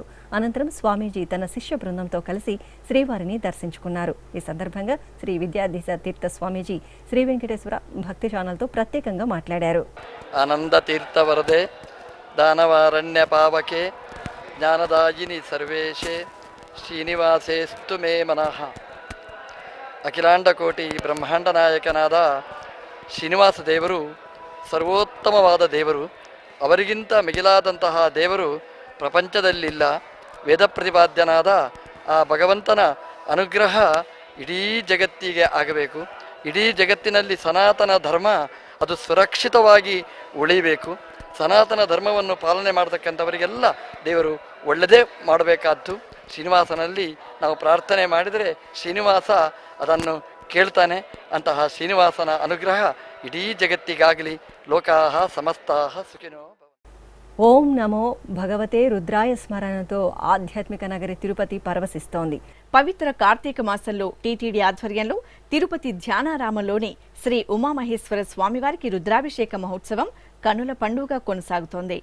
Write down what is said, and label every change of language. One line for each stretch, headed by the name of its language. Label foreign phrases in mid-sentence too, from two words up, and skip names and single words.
Telugu: అనంతరం స్వామీజీ తన శిష్య బృందంతో కలిసి శ్రీవారిని దర్శించుకున్నారు. ఈ సందర్భంగా శ్రీ విద్యాధీశ తీర్థ స్వామీజీ శ్రీ వెంకటేశ్వర భక్తి ఛానల్తో ప్రత్యేకంగా మాట్లాడారు.
Sanskrit: ఆనంద తీర్థ వరదే దానవారణ్య పావకే జ్ఞానదాయిని సర్వేషే శ్రీనివాసేస్తు మే మనః.
Kannada: ಅಖಿಲಾಂಡ ಕೋಟಿ ಬ್ರಹ್ಮಾಂಡ ನಾಯಕನಾದ ಶ್ರೀನಿವಾಸ ದೇವರು ಸರ್ವೋತ್ತಮವಾದ ದೇವರು. ಅವರಿಗಿಂತ ಮಿಗಿಲಾದಂತಹ ದೇವರು ಪ್ರಪಂಚದಲ್ಲಿಲ್ಲ. ವೇದ ಪ್ರತಿಪಾದ್ಯನಾದ ಆ ಭಗವಂತನ ಅನುಗ್ರಹ ಇಡೀ ಜಗತ್ತಿಗೆ ಆಗಬೇಕು. ಇಡೀ ಜಗತ್ತಿನಲ್ಲಿ ಸನಾತನ ಧರ್ಮ ಅದು ಸುರಕ್ಷಿತವಾಗಿ ಉಳಿಬೇಕು. ಸನಾತನ ಧರ್ಮವನ್ನು ಪಾಲನೆ ಮಾಡತಕ್ಕಂಥವರಿಗೆಲ್ಲ ದೇವರು ಒಳ್ಳೆಯದೇ ಮಾಡಬೇಕಾದ್ದು. ಶ್ರೀನಿವಾಸನಲ್ಲಿ ನಾವು ಪ್ರಾರ್ಥನೆ ಮಾಡಿದರೆ ಶ್ರೀನಿವಾಸ ಅದನ್ನು ಕೇಳ್ತಾನೆ. ಅಂತಹ ಶ್ರೀನಿವಾಸನ ಅನುಗ್ರಹ ಇಡೀ ಜಗತ್ತಿಗಾಗಲಿ.
Sanskrit: ಲೋಕಾಹ ಸಮಸ್ತಾಹ ಸುಖಿನೋ. ఓం నమో భగవతే రుద్రాయ
Telugu: స్మరణతో ఆధ్యాత్మిక నగరి తిరుపతి పరవశిస్తోంది. పవిత్ర కార్తీక మాసంలో టీటీడీ ఆధ్వర్యంలో తిరుపతి ధ్యానారామంలోని శ్రీ ఉమామహేశ్వర స్వామివారికి రుద్రాభిషేక మహోత్సవం కన్నుల పండుగ కొనసాగుతోంది.